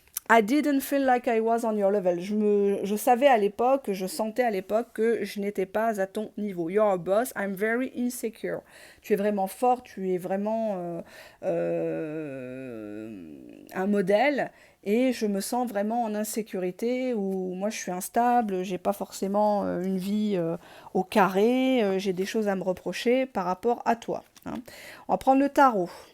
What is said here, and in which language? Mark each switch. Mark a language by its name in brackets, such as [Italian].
[English] I didn't feel like I was on your level. [French] Je savais à l'époque, je sentais à l'époque que je n'étais pas à ton niveau. [English] You're a boss, I'm very insecure. [French] Tu es vraiment fort, tu es vraiment un modèle et je me sens vraiment en insécurité où moi je suis instable, j'ai pas forcément une vie au carré, j'ai des choses à me reprocher par rapport à toi. Hein. On va prendre le tarot.